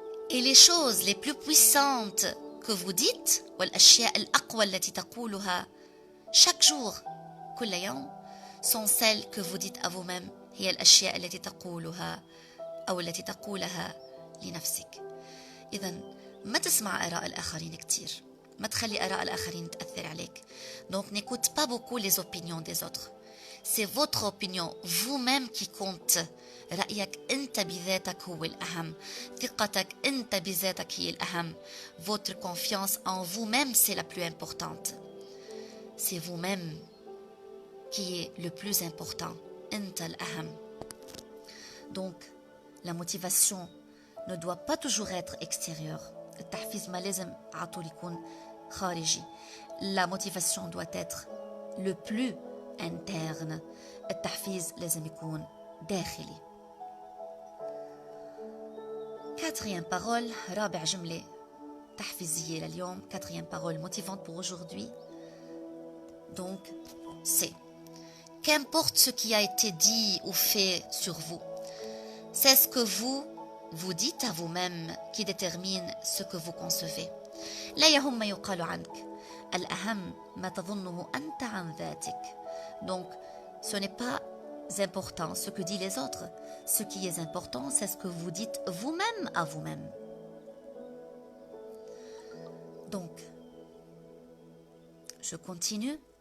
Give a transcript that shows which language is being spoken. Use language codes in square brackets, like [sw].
[fr] Et les choses les plus puissantes que vous dites, [ar] والأشياء الأقوى التي تقولها [fr] chaque jour, [ar] كل يوم, [fr] sont celles que vous dites à vous-même, [ar] هي الأشياء التي تقولها أو التي تقولها لنفسك. إذن ما تسمع آراء الآخرين كتير، ما تخلي آراء الآخرين تأثر عليك. [fr] Donc n'écoute pas beaucoup les opinions des autres. C'est votre opinion vous-même qui compte. [ar] رأيك أنت بذاتك هو الأهم. ثقتك أنت بذاتك هي الأهم. [fr] Votre confiance en vous-même, c'est la plus importante. C'est vous-même qui est le plus important. [ar] أنت الأهم. [fr] Donc, la motivation ne doit pas toujours être extérieure. [ar] التحفيز ما لازم على طول يكون خارجي. [fr] La motivation doit être le plus interne. [ar] التحفيز لازم يكون داخلي. [fr] Quatrième parole, [ar] رابع جملة تحفيزية لليوم. [fr] Quatrième parole motivante pour aujourd'hui. Donc, c'est: qu'importe ce qui a été dit ou fait sur vous, c'est ce que vous dites à vous-même qui détermine ce que vous concevez. [ar] لا يهم ما يقال عنك، الأهم ما تظنه أنت عن ذاتك. [fr] Donc, ce n'est pas important ce que disent les autres. Ce qui est important, c'est ce que vous dites vous-même à vous-même. Donc, je continue.